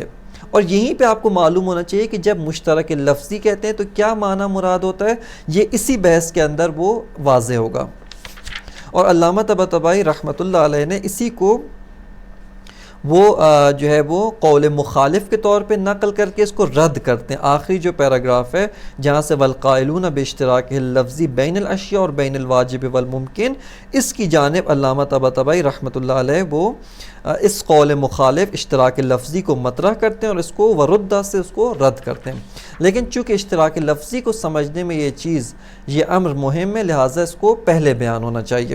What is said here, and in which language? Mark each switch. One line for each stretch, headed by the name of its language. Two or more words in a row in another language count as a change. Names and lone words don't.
Urdu: اور یہیں پہ آپ کو معلوم ہونا چاہیے کہ جب مشترک لفظی کہتے ہیں تو کیا معنی مراد ہوتا ہے، یہ اسی بحث کے اندر وہ واضح ہوگا. اور علامہ طباطبائی رحمۃ اللہ علیہ نے اسی کو وہ جو ہے وہ قول مخالف کے طور پہ نقل کر کے اس کو رد کرتے ہیں. آخری جو پیراگراف ہے جہاں سے
Arabic: والقائلون باشتراک اللفظی بین الاشیاء
Urdu: اور
Arabic: بین الواجب والممکن،
Urdu: اس کی جانب علامہ طباطبائی رحمۃ اللہ علیہ وہ اس قول مخالف اشتراک لفظی کو مطرح کرتے ہیں اور اس کو وردہ سے اس کو رد کرتے ہیں. لیکن چونکہ اشتراک لفظی کو سمجھنے میں یہ امر مہم ہے، لہٰذا اس کو پہلے بیان ہونا چاہیے.